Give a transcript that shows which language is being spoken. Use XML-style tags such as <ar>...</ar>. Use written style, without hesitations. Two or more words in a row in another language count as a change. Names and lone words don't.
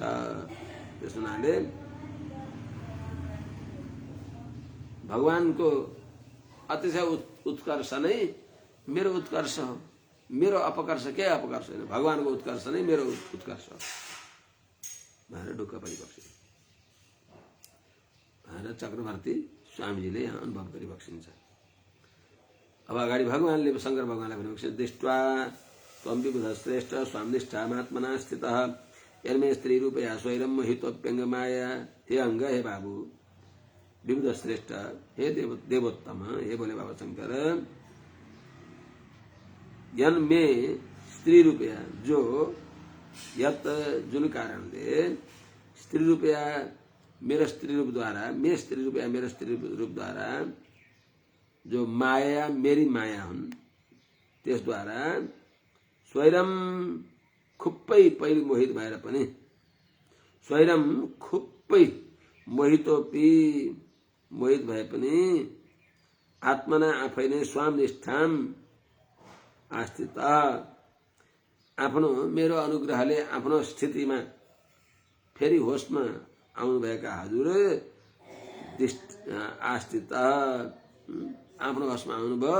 <ne>त्यस हुनाले भगवानको अतिशय उत्कर्ष नै मेरो उत्कर्ष हो, मेरो अपकर्ष के अपकर्ष होइन, भगवानको उत्कर्ष नै मेरो उत्कर्ष हो भनेर ढुक्क परिबक्सिन्छ भनेर चक्रवर्ती स्वामीजीले यहाँ अनुभव गरिबक्सिन्छ। अब अगाडि भगवानले शंकर भगवानलाई भनेको</ne> <sa>दृष्ट्वा त्वं विबुध श्रेष्ठ स्वामनिष्ठा महात्मना स्थितः यन्मे स्त्री रूपया स्वैरम मोहितोप्यंग माया।</sa> <ne>हे अंग, हे बाबू,</ne> <sa>विविध श्रेष्ठ, हे देवोत्तम, हे बोले बाबा शंकर, यन में स्त्री रूपया जो</sa> <ne>यत जुन कारणले</ne> <sa>स्त्री रूपया</sa> <ne>मेरो स्त्री रूप द्वारा,</ne> <sa>मे स्त्री रूपया</sa> <ne>मेरो स्त्री रूप द्वारा जो माया मेरी माया हुन् त्यसद्वारा स्वयं खुप्पै पहिले मोहित भएर पनि, स्वयं खुप्पै मोहितोपि मोहित भए पनि आत्मना आफै नै</ne> <sa>स्वामनिष्ठाम आस्थित,</sa> <ne>आफ्नो मेरो अनुग्रहले आफ्नो स्थितिमा फेरि होसमा आउनुभएका हजुर आस्थित, आफ्नो होसमा आउनुभयो।</ne>